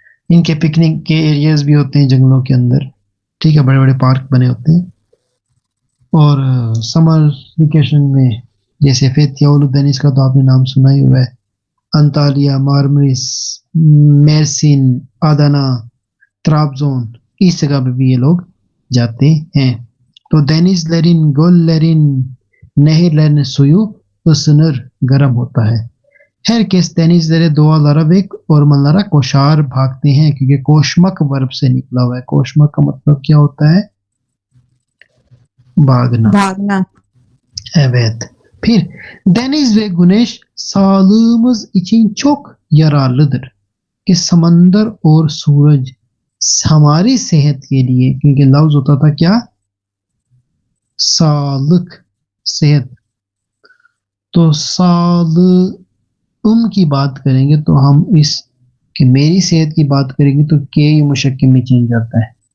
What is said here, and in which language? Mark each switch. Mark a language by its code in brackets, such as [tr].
[hi] इनके पिकनिक के एरियाज भी होते हैं जंगलों के अंदर, ठीक है, बड़े बड़े पार्क बने होते हैं। और समर वेकेशन में जैसे फेथियाउल डेनिस का तो आपने नाम सुना ही हुआ है, अंतालिया, मार्मरिस, मेर्सिन, आदाना, ट्राबजोन, इस जगह पे भी ये लोग जाते हैं। [tr] तो denizlerin, göllerin, nehirlerin suyu ısınır, [hi] गर्म होता है। [tr] herkes denizlere, doğalara ve ormanlara koşar, [hi] भागते हैं, क्योंकि कोशमक वर्ब से निकला हुआ है। कोशमक का मतलब क्या होता है, भागना। भागना। [tr] Evet. Bir, deniz ve güneş sağlığımız için çok yararlıdır. [hi] कि समंदर और सूरज हमारी सेहत के लिए, क्योंकि लफ्ज होता था क्या, सालक, सेहत, तो सालम की बात करेंगे तो हम इस कि मेरी सेहत की बात करेंगे तो के मुशक्के में चेंज आता है।